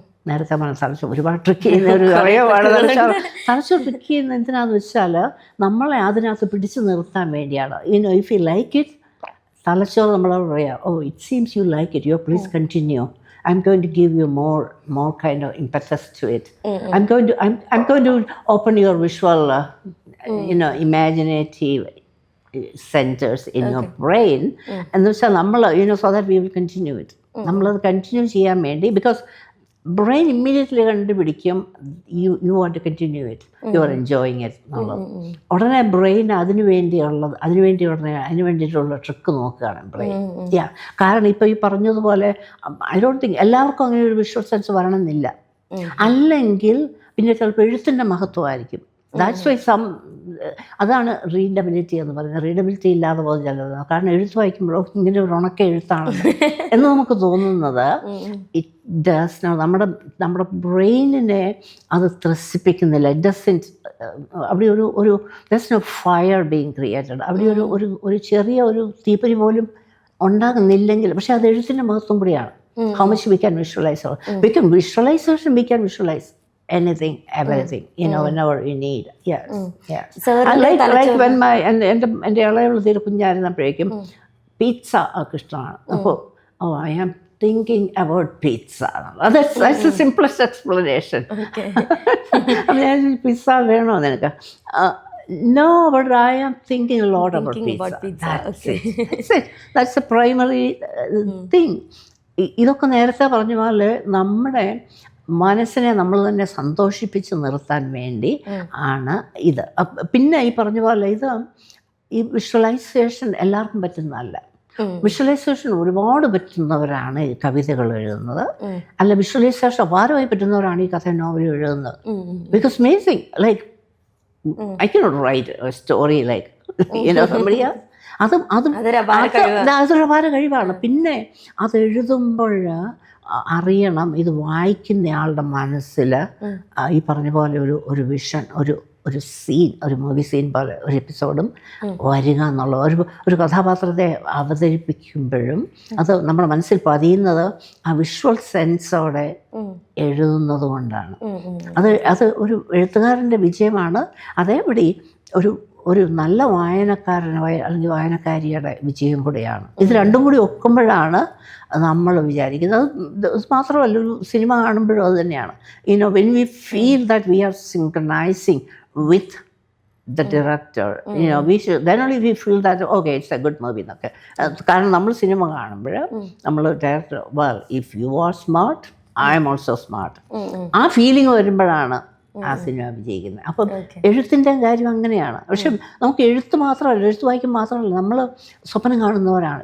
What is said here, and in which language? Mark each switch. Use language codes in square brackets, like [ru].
[ml] നേരത്തെ തലച്ചോറ് ഒരുപാട് ട്രിക്ക് ചെയ്യുന്ന ഒരു അറിയമാണ് തലച്ചോറ് ട്രിക്ക് ചെയ്യുന്ന എന്തിനാന്ന് വെച്ചാൽ നമ്മളെ അതിനകത്ത് പിടിച്ചു നിർത്താൻ വേണ്ടിയാണ്. [en] if you like it, [ml] തലച്ചോറ് നമ്മളോട് പറയാം, [en] It seems you like it, you please continue, I'm going to give you more kind of impetus to it. I'm going to open your visual imaginative centers in your brain, and so [ml] നമ്മൾ [en] so that we will continue it. [ml] നമ്മളത് continue ചെയ്യാൻ വേണ്ടി, [en] because brain immediately [ml] കണ്ടുപിടിക്കും [en] you want to continue it, you are enjoying it [ml] എന്നുള്ളത്. ഉടനെ brain അതിന് വേണ്ടിയിട്ടുള്ള trick നോക്കുകയാണ് ബ്രെയിൻ. കാരണം ഇപ്പോൾ ഈ പറഞ്ഞതുപോലെ [en] I don't think [ml] എല്ലാവർക്കും അങ്ങനെ ഒരു വിഷ്വൽ സെൻസ് വരണമെന്നില്ല. അല്ലെങ്കിൽ പിന്നെ ചിലപ്പോൾ എഴുത്തിൻ്റെ മഹത്വമായിരിക്കും. [en] that's why [ml] അതാണ് റീഡബിലിറ്റി എന്ന് പറയുന്നത്. റീഡബിലിറ്റി ഇല്ലാതെ പോകുന്ന ചിലത്. കാരണം എഴുത്ത് വായിക്കുമ്പോഴോ ഇങ്ങനെ ഒരു ഉണക്ക എഴുത്താണ് എന്ന് നമുക്ക് തോന്നുന്നത്. [en] it does [ml] നമ്മുടെ ബ്രെയിനിനെ അത് ത്രസിപ്പിക്കുന്നില്ല. [en] It doesn't. [ml] അവിടെ ഒരു [en] Thus no fire being created. [ml] അവിടെ ഒരു ചെറിയ ഒരു തീപ്പൊരി പോലും ഉണ്ടാകുന്നില്ലെങ്കിൽ, പക്ഷെ അത് എഴുത്തിൻ്റെ മഹത്വം കൂടിയാണ്. [en] How much we can visualise, we can visualise anything, everything, whenever you need. Yes. I like when [ml] എൻ്റെ ഇളയുള്ള തീരെ കുഞ്ഞായിരുന്നപ്പോഴേക്കും പിസ്സ ഒക്കെ ഇഷ്ടമാണ്. അപ്പോൾ [en] I am thinking about pizza. That's the simplest explanation. [ml] അപ്പോൾ ഞാൻ പിസ്സ വേണോ നിനക്ക്? [en] No, but I am thinking a lot about Thinking pizza. about pizza, That's okay. it. That's it. That's the primary thing. [ml] ഇതൊക്കെ നേരത്തെ പറഞ്ഞ പോലെ നമ്മുടെ മനസ്സിനെ നമ്മൾ തന്നെ സന്തോഷിപ്പിച്ച് നിർത്താൻ വേണ്ടി ആണ് ഇത്. പിന്നെ ഈ പറഞ്ഞ പോലെ ഇത് ഈ വിഷ്വലൈസേഷൻ എല്ലാവർക്കും പറ്റുന്നതല്ല. വിഷ്വലൈസേഷൻ ഒരുപാട് പറ്റുന്നവരാണ് ഈ കവിതകൾ എഴുതുന്നത്, അല്ല വിഷ്വലൈസേഷൻ അപാരമായി പറ്റുന്നവരാണ് ഈ കഥ നോവൽ എഴുതുന്നത്. [en] Because amazing like I cannot write a story like somebody else. [ml] അതൊരു അപാര കഴിവാണ്. പിന്നെ അത് എഴുതുമ്പോൾ അറിയണം ഇത് വായിക്കുന്നയാളുടെ മനസ്സിൽ ഈ പറഞ്ഞ പോലെ ഒരു വിഷൻ, ഒരു സീൻ, ഒരു മൂവി സീൻ പോലെ ഒരു എപ്പിസോഡും വരിക എന്നുള്ള ഒരു കഥാപാത്രത്തെ അവതരിപ്പിക്കുമ്പോഴും അത് നമ്മുടെ മനസ്സിൽ പതിയുന്നത് ആ വിഷ്വൽ സെൻസോടെ എഴുതുന്നത് കൊണ്ടാണ്. അത് ഒരു എഴുത്തുകാരൻ്റെ വിജയമാണ്. അതേപടി ഒരു നല്ല വായനക്കാരനായ അല്ലെങ്കിൽ വായനക്കാരിയുടെ വിജയം കൂടെയാണ്. ഇത് രണ്ടും കൂടി ഒക്കുമ്പോഴാണ് നമ്മൾ വിചാരിക്കുന്നത്. അത് മാത്രമല്ല, ഒരു സിനിമ കാണുമ്പോഴും അത് തന്നെയാണ്. [en] when we feel that we are synchronising with the director, then only we feel that okay, it's a good movie [ml] എന്നൊക്കെ. കാരണം നമ്മൾ സിനിമ കാണുമ്പോൾ നമ്മൾ director [en] if you are smart, I am also smart, [ml] ആ feeling വരുമ്പോഴാണ് ആ cinema വിജയിക്കുന്നത്. അപ്പം എഴുത്തിൻ്റെ കാര്യം അങ്ങനെയാണ്. പക്ഷെ നമുക്ക് എഴുത്ത് മാത്രമല്ല, എഴുത്ത് വായിക്കും മാത്രമല്ല, നമ്മൾ സ്വപ്നം കാണുന്നവരാണ്.